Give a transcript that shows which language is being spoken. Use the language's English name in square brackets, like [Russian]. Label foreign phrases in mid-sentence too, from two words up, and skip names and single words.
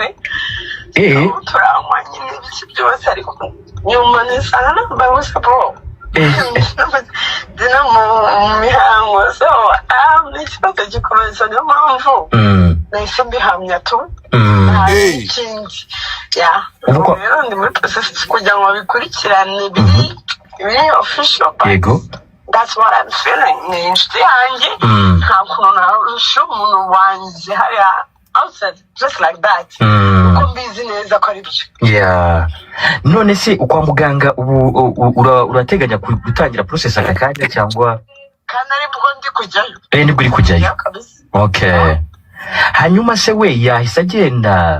[Kinyarwanda] Turanywa nyine ibiki byose, ariko nyuma nisanga nambaye ubusa bro. Dina mu mihango, so n'ikibazo gikomeza, niyo mpamvu nahise mbihamya tu. Ikindi rero ndi muri process kugira ngo bikurikirane biri official, [English] but that's what I'm feeling. [Kinyarwanda] Ni inshuti yanjye, nta kuntu narusha umuntu wanjye hariya [English] outside just like that, [Kinyarwanda] uko mbizi neza ko ari byo. None se ukwa muganga ubu urateganya gutangira process aka kanya cyangwa? Kandi aribwo ndi kujyayo. Nibwo uri kujyayo? Okay. Hanyuma se we yahise agenda?